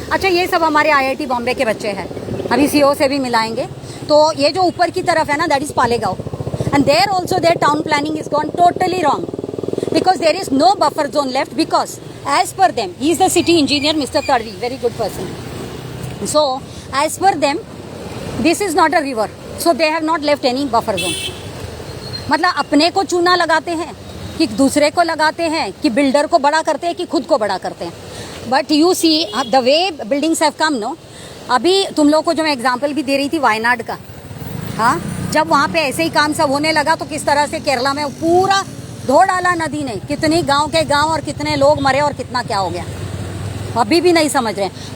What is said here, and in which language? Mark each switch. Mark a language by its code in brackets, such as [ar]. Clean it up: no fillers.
[hi] अच्छा, ये सब हमारे IIT बॉम्बे के बच्चे हैं, अभी CO से भी मिलाएंगे। तो ये जो ऊपर की तरफ है ना, [en] That is Palegaon, and there also their town planning is gone totally wrong, because there is no buffer zone left, because as per them, he is the city engineer mister Tadvi, very good person. So, as per them, this is not a river, so they have not left any buffer zone. [hi] मतलब अपने को चूना लगाते हैं कि दूसरे को लगाते हैं, कि बिल्डर को बड़ा करते हैं, कि खुद को बड़ा करते हैं। [en] But you see the way buildings have come, no. [hi] अभी तुम लोग को जो मैं एग्जांपल भी दे रही थी वायनाड का, हाँ, जब वहाँ पे ऐसे ही काम सब होने लगा तो किस तरह से केरला में पूरा धो डाला नदी ने, कितनी गाँव के गाँव और कितने लोग मरे और कितना क्या हो गया, अभी भी नहीं समझ रहे हैं।